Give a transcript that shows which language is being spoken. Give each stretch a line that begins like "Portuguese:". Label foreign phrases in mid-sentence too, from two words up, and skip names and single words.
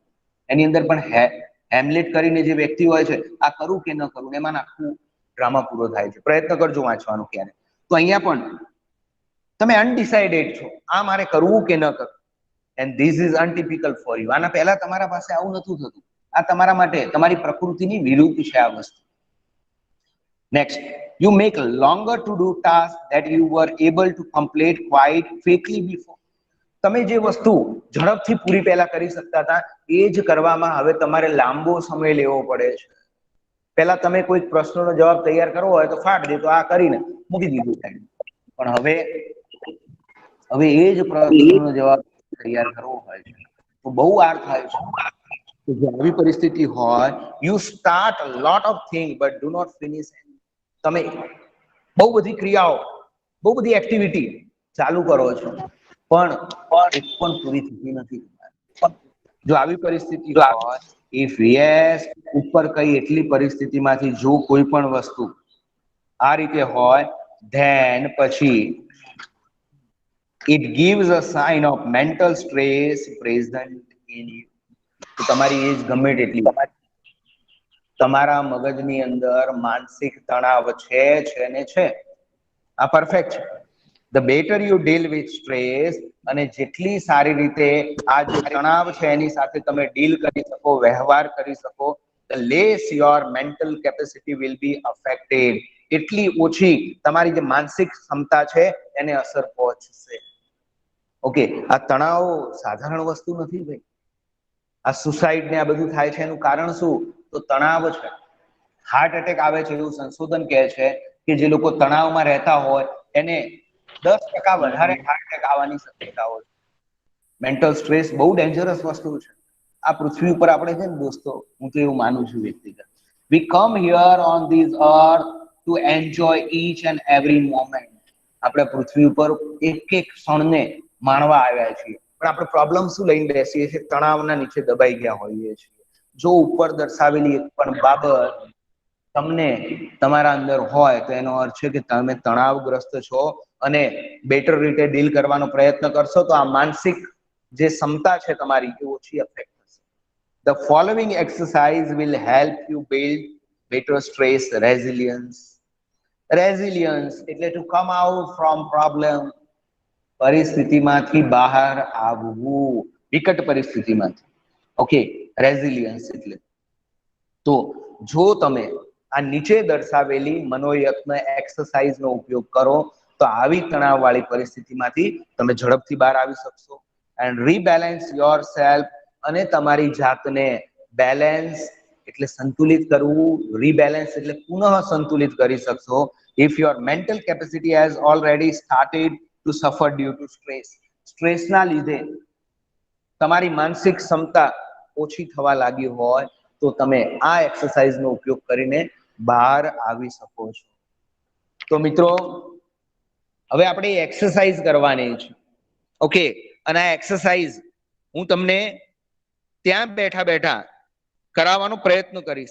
Gujarati: એની અંદર પણ હેમ્લેટ કરીને જે વ્યક્તિ હોય છે, આ કરું કે ન કરું, એમાં આખું ડ્રામા પૂરો થાય છે. પ્રયત્ન કરજો વાંચવાનો ક્યારે. તો અહીંયા પણ તમે અનડિસાઇડેડ છો, આ મારે કરવું કે ન કરવું.
English: And this is untypical for you.
Gujarati: આના પહેલા તમારા પાસે આવું નતું થતું. આ તમારા માટે તમારી પ્રકૃતિની વિરુદ્ધ છે આ વસ્તુ. નેક્સ્ટ,
English: you make longer to do tasks that you were able to complete quite quickly before.
Gujarati: તમે જે વસ્તુ ઝડપથી પૂરી પહેલા કરી શકતા હતા એ જ કરવામાં હવે તમારે લાંબો સમય લેવો પડે છે. પહેલા તમે કોઈ પ્રશ્નનો જવાબ તૈયાર કરવો હોય તો ફાટ દે તો આ કરીને મૂકી દીધું થાય. પણ હવે એ જ પ્રશ્નનો જવાબ તૈયાર કરવો હોય છે તો બહુ વાર થાય છે. તો જો આવી પરિસ્થિતિ હોય,
English: you start a lot of things but do not finish.
Gujarati: તમે બહુ બધી ક્રિયાઓ, બહુ બધી એક્ટિવિટી ચાલુ કરો છો પણ એક પણ પૂરી થતી નથી. જો આવી પરિસ્થિતિ હોય,
English: if yes,
Gujarati: ઉપર કઈ એટલી પરિસ્થિતિમાંથી જો કોઈ પણ વસ્તુ આ રીતે હોય, ધેન પછી
English: it gives a sign of mental stress present in you.
Gujarati: તો તમારી એજ ગમે તેટલી, તમારા મગજની અંદર માનસિક તણાવ છે ને છે. આ પરફેક્ટ છે.
English: the better you deal with stress,
Gujarati: અને જેટલી સારી રીતે આ જે તણાવ છે એની સાથે તમે ડીલ કરી શકો, વ્યવહાર કરી શકો,
English: the less your mental capacity will be affected.
Gujarati: એટલી ઓછી તમારી જે માનસિક ક્ષમતા છે એને અસર પહોંચશે. ઓકે, આ તણાવ સાધારણ વસ્તુ નથી ભાઈ. આ સુસાઇડ ને આ બધું થાય છે એનું કારણ શું? તો તણાવ છે.
English: heart attack
Gujarati: આવે છે એવું સંશોધન કહે છે કે જે લોકો તણાવમાં રહેતા હોય એને 10% વધારે
English: heart attack
Gujarati: આવવાની શક્યતા હોય.
English: mental stress
Gujarati: બહુ ડેન્જરસ વસ્તુ છે. આ પૃથ્વી ઉપર આપણે છે ને દોસ્તો, હું તો એવું માનું છું વ્યક્તિગત,
English: we come here on this earth to enjoy each and every moment.
Gujarati: આપણે પૃથ્વી ઉપર એક એક ક્ષણને માણવા આવ્યા છીએ, પણ આપણે પ્રોબ્લેમ શું લઈને બેસીએ છીએ? તણાવના નીચે દબાઈ ગયા હોઈએ છીએ. જો ઉપર દર્શાવેલી એક પણ બાબત તમને તમારા અંદર હોય તો એનો અર્થ છે કે તમે તણાવગ્રસ્ત છો અને બેટર રીતે ડીલ કરવાનો પ્રયત્ન કરશો તો આ માનસિક જે ક્ષમતા છે તમારી એ ઓછી અફેક્ટ થશે.
English: The following exercise will help you build better stress resilience. Resilience
Gujarati: એટલે
English: to come out from problem.
Gujarati: પરિસ્થિતિમાંથી બહાર આવવું, વિકટ પરિસ્થિતિમાંથી. ઓકે, રેઝિલિયન્સ એટલે તો જો તમે આ નીચે દર્શાવેલી મનોયત્ન એક્સરસાઇઝનો ઉપયોગ કરો તો આવી તણાવવાળી પરિસ્થિતિમાંથી તમે ઝડપથી બહાર આવી શકશો.
English: and rebalance yourself,
Gujarati: અને તમારી જાતને બેલેન્સ એટલે સંતુલિત કરવું, રીબેલેન્સ એટલે પુનઃ સંતુલિત કરી શકશો
English: if your mental capacity has already started to suffer due to stress.
Gujarati: સ્ટ્રેસના લીધે તમારી માનસિક ક્ષમતા ઓછી થવા લાગી હોય તો તમે આ એક્સરસાઇઝનો ઉપયોગ કરીને બહાર આવી શકો છો. તો મિત્રો હવે આપણે એક્સરસાઇઝ કરવાની છે. ઓકે, અને આ એક્સરસાઇઝ હું તમને ત્યાં બેઠા બેઠા કરાવવાનો પ્રયત્ન કરીશ.